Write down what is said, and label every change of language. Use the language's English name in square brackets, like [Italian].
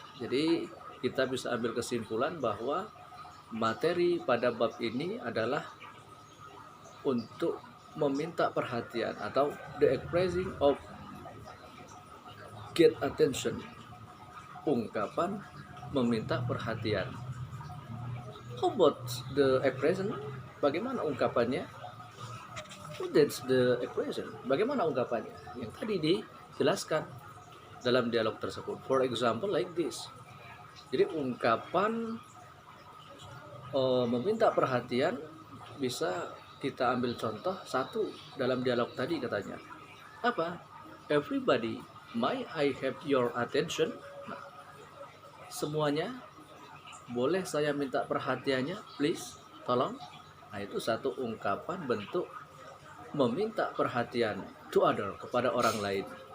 [Indonesian] Jadi kita bisa ambil kesimpulan bahwa materi pada bab ini adalah untuk meminta perhatian, atau [English] the expressing of get attention, [Indonesian] ungkapan meminta perhatian. [English] How about the expression? [Indonesian] Bagaimana ungkapannya? [English] That's the expression. [Indonesian] Bagaimana ungkapannya? Yang tadi dijelaskan dalam dialog tersebut. [English] For example, like this. [Indonesian] Jadi ungkapan meminta perhatian bisa kita ambil contoh satu dalam dialog tadi, katanya apa? [English] Everybody, may I have your attention? [Indonesian] Nah, semuanya, boleh saya minta perhatiannya, please, tolong. Nah, itu satu ungkapan bentuk meminta perhatian [English] to other, [Indonesian] kepada orang lain.